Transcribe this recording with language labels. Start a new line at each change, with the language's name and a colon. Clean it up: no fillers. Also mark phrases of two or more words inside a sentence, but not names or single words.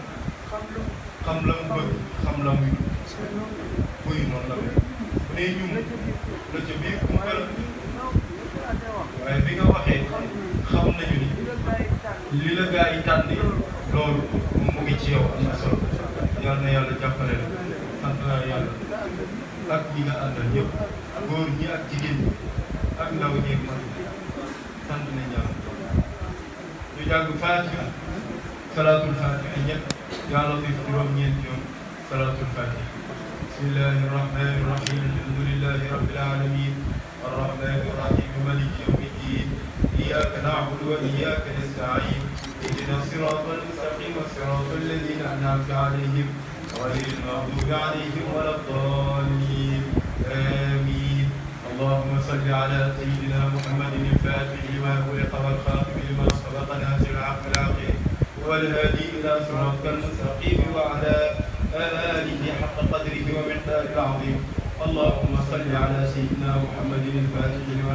Wolof: xam la mu bëgg xam la muy buy noonu la mel ne ñum la ca biir ku mel waaye bi nga waxee xam nañu ni li la gaa yi tànni loolu mu ngi ci yow am na solo yal na yàlla jàppale la sant naa yàlla ak ñi nga àndal ñëpp góor ñi ak jigéen ñi ak ndaw ñi ak mag sant nañ yàlla ñu jàng Faatiha
Arabic: صلاة الفاتحة
Wolof: ñett yaa Latiif juróom-ñeenti yoon
Arabic: صلاة الفاتحة بسم الله الرحمن الرحيم الحمد لله رب العالمين الرحمن الرحيم مالك يوم الدين إياك نعبد وإياك نستعين اهدنا الصراط المستقيم صراط الذين أنعمت عليهم غير المغضوب عليهم ولا الضالين آمين اللهم صل على سيدنا محمد الفاتح لما خلق والخاتم لما سبق ناصر الحق بالحق والهادي إلى صراطك المستقيم وعلى آله حق قدره ومقداره العظيم اللهم صل على سيدنا محمد الفاتح لما